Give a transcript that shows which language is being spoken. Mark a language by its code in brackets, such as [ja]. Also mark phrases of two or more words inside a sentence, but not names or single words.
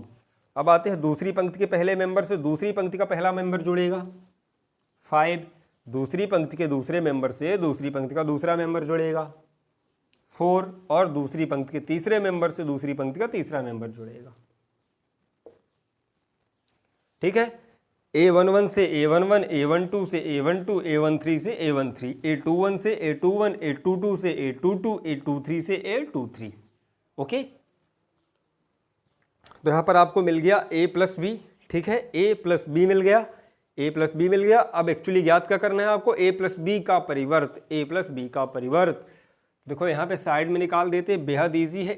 [hi] अब आते हैं दूसरी पंक्ति के पहले मेंबर से दूसरी पंक्ति का पहला मेंबर जुड़ेगा, 5। दूसरी पंक्ति के दूसरे मेंबर से दूसरी पंक्ति का दूसरा मेंबर जुड़ेगा, 4। और दूसरी पंक्ति के तीसरे मेंबर से दूसरी पंक्ति का तीसरा मेंबर जुड़ेगा। ठीक है, A11 से A11, A12 से A12, A13 से A13, A21 से A21, A22 से A22, A23 से A23। ओके, तो यहाँ पर आपको मिल गया A + B। ठीक है, A + B मिल गया, A + B मिल गया। अब एक्चुअली याद क्या करना है आपको, A + B का परिवर्त, A + B का परिवर्त। देखो यहाँ पे साइड में निकाल देते, बेहद ईजी है।